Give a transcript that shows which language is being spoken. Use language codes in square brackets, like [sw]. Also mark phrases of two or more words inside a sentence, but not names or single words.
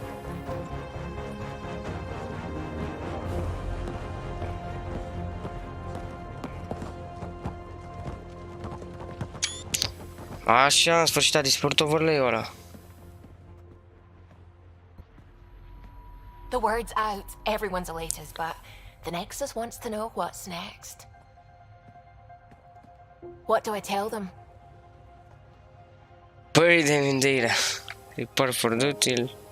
[ro] Așa, în sfârșit a dispărut overlay-ul ăla. [en] The word's out. Everyone's elated, but the Nexus wants to know what's next. What do I tell them? Buried them in data. Report for duty.